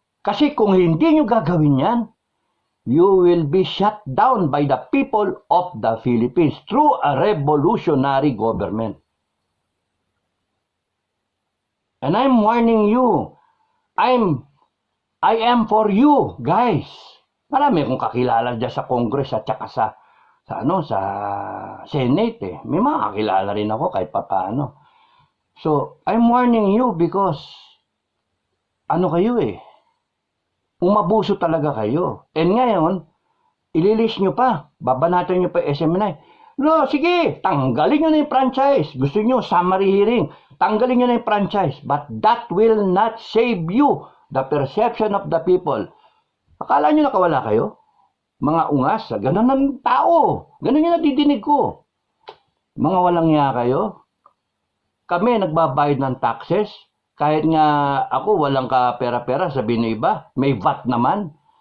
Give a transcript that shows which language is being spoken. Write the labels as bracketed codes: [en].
[tl] Kasi kung hindi nyo gagawin yan, [en] you will be shut down by the people of the Philippines through a revolutionary government. And I'm warning you, I am for you, guys. [tl] Marami akong kakilala dyan sa Congress at saka sa Senate. May mga kakilala rin ako kahit papaano. [en] So, I'm warning you because [tl] kayo umabuso talaga kayo. And ngayon, ililis nyo pa, babanatan nyo pa SMNI. No, sige, tanggalin nyo na yung franchise. Gusto nyo, summary hearing. Tanggalin nyo na yung franchise. [en] But that will not save you the perception of the people. [tl] Akala nyo nakawala kayo? Mga ungas, ganun ng tao. Ganun yung nadidinig ko. Mga walang niya kayo. Kami nagbabayad ng taxes. Kahit nga ako walang ka pera-pera, sabihin ng iba, may VAT naman.